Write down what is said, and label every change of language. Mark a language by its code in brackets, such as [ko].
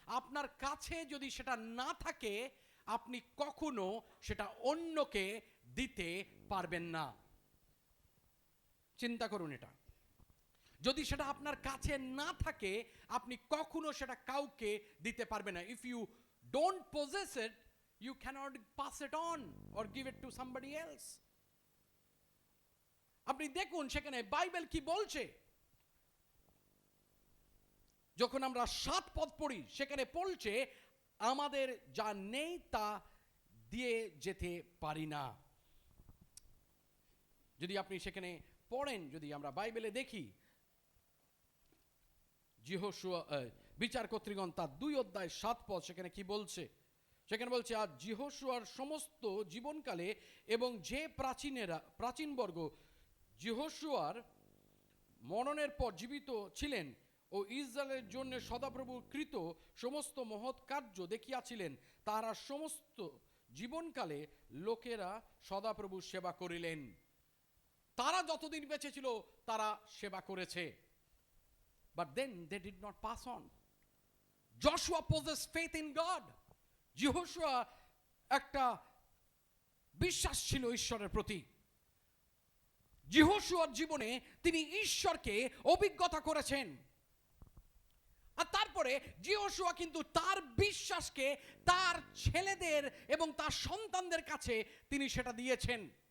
[bn] আপনার কাছে যদি সেটা না থাকে, আপনি কখনো সেটা অন্যকে দিতে পারবেন না। চিন্তা করুন এটা। যদি সেটা আপনার কাছে না থাকে, আপনি কখনো সেটা কাউকে দিতে পারবেন না। [en] If you don't possess it, you cannot pass it on or give it to somebody else. [bn] আপনি দেখুন সেখানে বাইবেল কি বলছে। যখন আমরা 7 পদ পড়ি, সেখানে বলছে আমাদের যা নেই তা দিয়ে যেতে পারি না। যদি আপনি সেখানে পড়েন, যদি আমরা বাইবেলে দেখি, যহোশুয়া বিচার কর্তৃগণ তার 2 অধ্যায় 7 পদ, সেখানে কি বলছে? সেখানে বলছে, আর যহোশুয়ার সমস্ত জীবনকালে এবং যে প্রাচীনবর্গ যহোশুয়ার মরণের পর জীবিত ছিলেন ও ইসরায়েলের জন্য সদাপ্রভু কৃত সমস্ত মহৎ কার্য দেখিয়াছিলেন, তারা সমস্ত জীবনকালে লোকেরা সদাপ্রভু সেবা করিলেন। তারা যতদিন বেঁচে ছিল তারা সেবা করেছে। [en] But then they did not pass on. Joshua possessed faith in God. [bn] যহোশুয়া একটা বিশ্বাস ছিল ঈশ্বরের প্রতি। যহোশুয়ার জীবনে তিনি ঈশ্বরকে অভিজ্ঞতা করেছেন। আর তারপরে যহোশুয়া কিন্তু তার বিশ্বাসকে তার ছেলেদের এবং তার সন্তানদের কাছে তিনি সেটা দিয়েছেন।